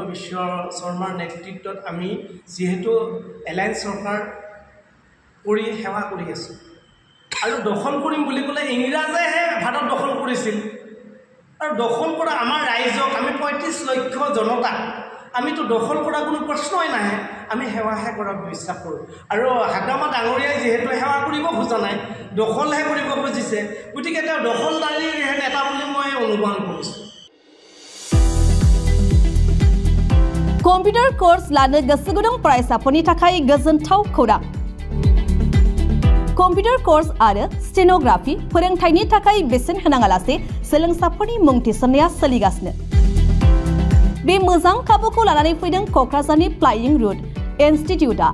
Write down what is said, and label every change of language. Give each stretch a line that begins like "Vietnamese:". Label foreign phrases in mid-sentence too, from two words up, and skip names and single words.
Assamese: বিশ্ব শৰ্মাৰ নেতৃত্বত আমি যিহেতু এলায়েন্স চৰকাৰ কৰি সেৱা কৰি আছোঁ আৰু দখল কৰিম বুলি ক'লে ইংৰাজেহে ভাৰত দখল কৰিছিল আৰু দখল কৰা আমাৰ ৰাইজক আমি 35 লক্ষ জনতা আমিতো দখল কৰা কোনো প্ৰশ্নই নাহে আমি সেৱাহে কৰা বিশ্বাস কৰোঁ আৰু হাগ্ৰামা ডাঙৰীয়াই যিহেতু সেৱা কৰিব খোজা নাই দখলহে কৰিব খুজিছে গতিকে তেওঁ দখলদাৰীৰ নেতা বুলি মই অনুমান কৰিছোঁ
Bodo: कम्पिउटार कोर्स लानो गोसो गुदुं फरायसाफोरनि थाखाय गोजोनथाव खौरां कम्पिउटार कोर्स आरो स्टेनोग्राफी फोरोंथायनि थाखाय बेसेन होनाङालासे सोलोंसाफोरनि मुं थिसननाया सोलिगासिनो बे मोजां खाबुखौ लानानै फैदों क'क्राझारनि फ्लाइंग रुट इनस्टिट्यूटआ।